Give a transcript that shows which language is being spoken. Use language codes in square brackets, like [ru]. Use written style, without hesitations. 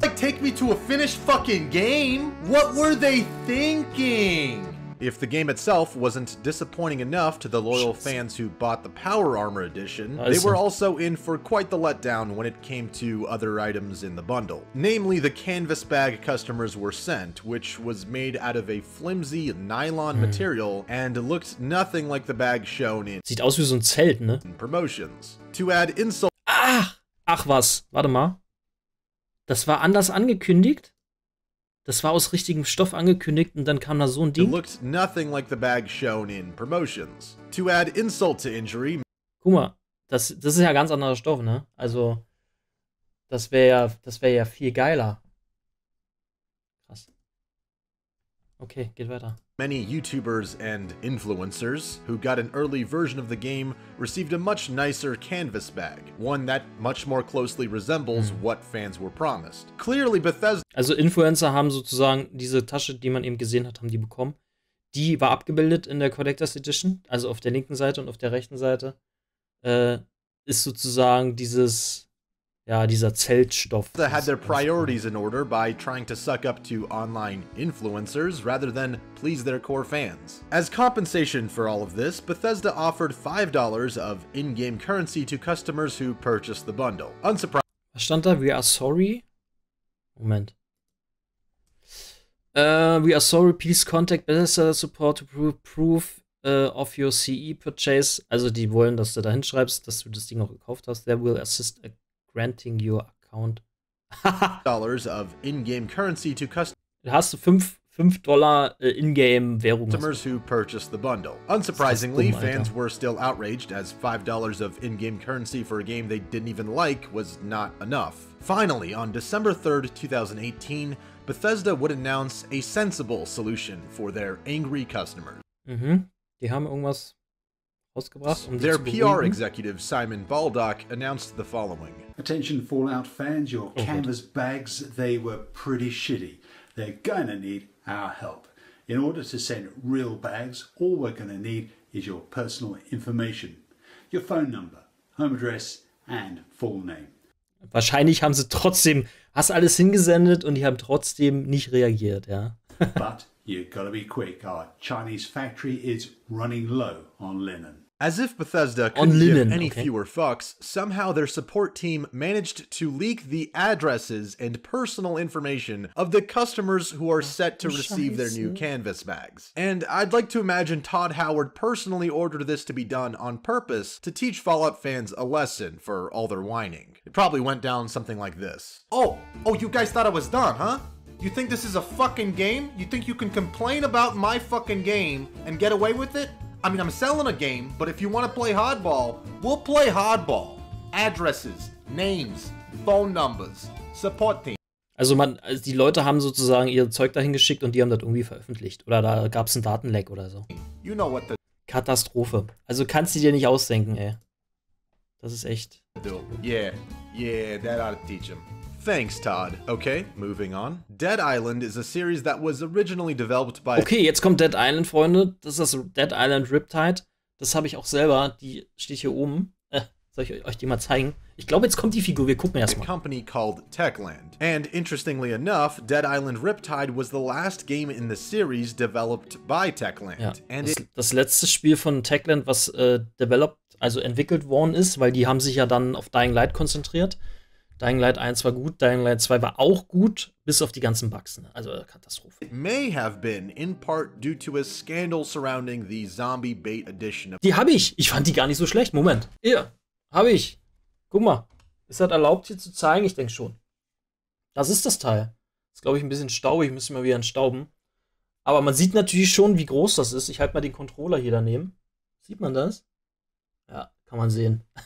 [en] Like, take me to a finished fucking game? What were they thinking? If the game itself wasn't disappointing enough to the loyal fans who bought the Power Armor Edition, they were also in for quite the letdown when it came to other items in the bundle. Namely, the canvas bag customers were sent, which was made out of a flimsy nylon material and looked nothing like the bag shown in [de] Sieht aus wie so ein Zelt, ne? [en] promotions. To add insult. [de] Ach was, warte mal. Das war anders angekündigt? Das war aus richtigem Stoff angekündigt und dann kam da so ein Ding. [en] It looked nothing like the bag shown in promotions. To add insult to injury. [de] Guck mal, das ist ja ganz anderer Stoff, ne? Also, das wäre ja viel geiler. Krass. Okay, geht weiter. [en] Many YouTubers and influencers who got an early version of the game received a much nicer canvas bag, one that much more closely resembles what fans were promised. Clearly Bethesda. [de] Also Influencer haben sozusagen diese Tasche, die man eben gesehen hat, haben die bekommen. Die war abgebildet in der Collectors Edition, also auf der linken Seite und auf der rechten Seite ist sozusagen dieser Zeltstoff. [en] They had their priorities in order by trying to suck up to online influencers rather than please their core fans. As compensation for all of this, Bethesda offered $5 of in-game currency to customers who purchased the bundle. Unsurprisingly. [de] Was stand da? [en] We are sorry? [de] Moment. [en] We are sorry, please contact Bethesda support to prove proof of your CE purchase. [de] Also die wollen, dass du da hinschreibst, dass du das Ding auch gekauft hast. [en] They will assist granting your account. Dollars of in-game currency to customers. [de] Da hast du $5 in-game Währung. [en] Customers who purchased the bundle. Unsurprisingly, fans were still outraged as $5 of in-game currency for a game they didn't even like was not enough. Finally, on December 3rd, 2018, Bethesda would announce a sensible solution for their angry customers. [de] Die haben irgendwas rausgebracht, um [en] their PR executive, Simon Baldock, announced the following. Attention Fallout fans, your canvas bags, they were pretty shitty. They're gonna need our help. In order to send real bags, all we're gonna need is your personal information. Your phone number, home address and full name. [de] Wahrscheinlich haben sie trotzdem, hast alles hingesendet und die haben trotzdem nicht reagiert, ja. [en] But you gotta be quick, our Chinese factory is running low on linen. As if Bethesda couldn't give any fewer fucks, somehow their support team managed to leak the addresses and personal information of the customers who are set to receive their new canvas bags. And I'd like to imagine Todd Howard personally ordered this to be done on purpose to teach Fallout fans a lesson for all their whining. It probably went down something like this. Oh, you guys thought I was done, huh? You think this is a fucking game? You think you can complain about my fucking game and get away with it? I mean, I'm selling a game, but if you want to play hardball, we'll play hardball. Addresses, names, phone numbers, support team. [de] Also die Leute haben sozusagen ihr Zeug dahin geschickt und die haben das irgendwie veröffentlicht. Oder da gab es einen Datenleck oder so. [en] You know what the [de] Katastrophe. Also kannst du dir nicht ausdenken, ey. Das ist echt. [en] Yeah, that ought to teach him. Thanks, Todd. Okay, moving on. Dead Island is a series that was originally developed by... [de] Okay, jetzt kommt Dead Island, Freunde. Das ist das Dead Island Riptide. Das habe ich auch selber. Die steht hier oben. Soll ich euch die mal zeigen? Ich glaube, jetzt kommt die Figur. Wir gucken erstmal. [en] A company called Techland. And interestingly enough, Dead Island Riptide was the last game in the series developed by Techland. [de] Ja, das letzte Spiel von Techland, was entwickelt worden ist, weil die haben sich ja dann auf Dying Light konzentriert. Dying Light 1 war gut, Dying Light 2 war auch gut, bis auf die ganzen Bugs. Ne? Also Katastrophe. [en] It may have been in part due to a scandal surrounding the Zombie Bait Edition of [de] Die habe ich. Ich fand die gar nicht so schlecht. Moment. Hier, habe ich. Guck mal. Ist das erlaubt hier zu zeigen? Ich denke schon. Das ist das Teil. Ist, glaube ich, ein bisschen staubig. Müssen wir wieder entstauben. Aber man sieht natürlich schon, wie groß das ist. Ich halte mal den Controller hier daneben. Sieht man das? Ja, kann man sehen.